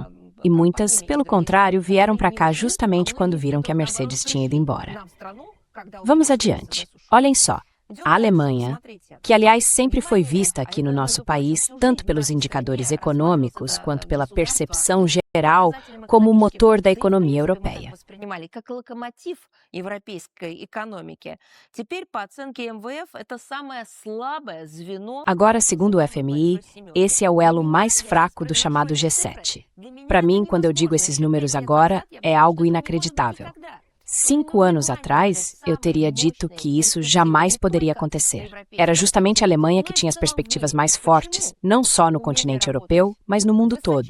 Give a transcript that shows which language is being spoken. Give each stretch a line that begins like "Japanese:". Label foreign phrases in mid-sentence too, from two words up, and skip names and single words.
Portuguese: E muitas, pelo contrário, vieram para cá justamente quando viram que a Mercedes tinha ido embora. Vamos adiante. Olhem só. A Alemanha, que aliás sempre foi vista aqui no nosso país, tanto pelos indicadores econômicos quanto pela percepção geral como o motor da economia europeia.
Russian: воспринимали как локомотив европейской экономики, теперь, по оценке МВФ, это самое слабое звено.
Portuguese: Agora, segundo o FMI, esse é o elo mais fraco do chamado G7. Para mim, quando eu digo esses números agora, é algo inacreditável. 5 anos atrás, eu teria dito que isso jamais poderia acontecer. Era justamente a Alemanha que tinha as perspectivas mais fortes, não só no continente europeu, mas no mundo todo.